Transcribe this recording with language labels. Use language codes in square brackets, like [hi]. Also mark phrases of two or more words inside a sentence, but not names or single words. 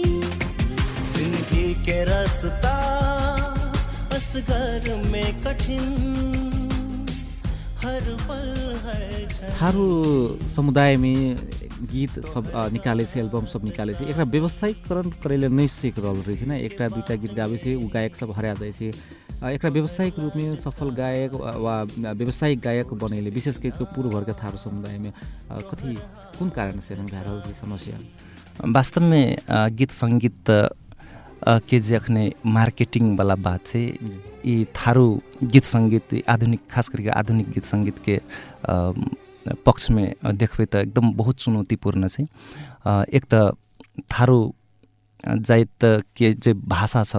[thq] जिंदगी के रास्ता असगर में कठिन हर पल हर क्षण थारू समुदाय में गीत सब निकाले छे एल्बम सब निकाले छे एकरा व्यवसायीकरण करेले नै सीख रहल रही छै ना एकटा दुईटा गीत गावे छे उ गायक सब हरा जाय छे एकरा व्यवसायिक रूप में सफल गायक वा व्यवसायिक गायक बनेले विशेष करके पूर्व भर के थारू समुदाय में कथी कुन कारण से भा रहल छै समस्या वास्तव में गीत संगीत के जे अखने मार्केटिंग वाला बात छे ई थारू गीत संगीत आधुनिक खास करके आधुनिक गीत संगीत के पक्ष में देखबे त एकदम बहुत चुनौतीपूर्ण छे एक त थारू जाइत के जे भाषा सब